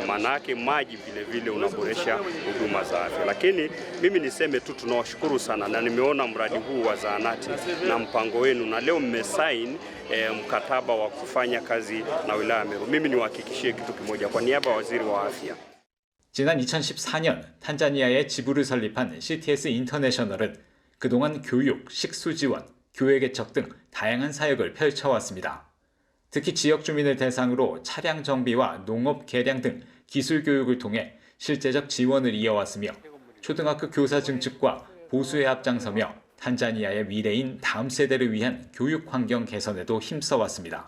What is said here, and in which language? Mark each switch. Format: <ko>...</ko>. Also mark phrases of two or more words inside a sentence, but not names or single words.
<sw>Maana yake maji vile vile unaboresha huduma za afya. Lakini mimi niseme tu tunawashukuru sana, na nimeona mradi huu wa zahanati na mpango wenu, na leo mmesaini mkataba wa kufanya kazi na wilaya ya Meru. Mimi niwahakikishie kitu kimoja kwa niaba ya waziri wa afya.</sw> <ko>지난 2014년 탄자니아에 지부를 설립한 CTS 인터내셔널은 그동안 교육, 식수 지원, 교회 개척 등 다양한 사역을 펼쳐왔습니다. 특히 지역 주민을 대상으로 차량 정비와 농업 개량 등 기술 교육을 통해 실제적 지원을 이어왔으며 초등학교 교사 증축과 보수에 앞장서며 탄자니아의 미래인 다음 세대를 위한 교육 환경 개선에도 힘써왔습니다.</ko>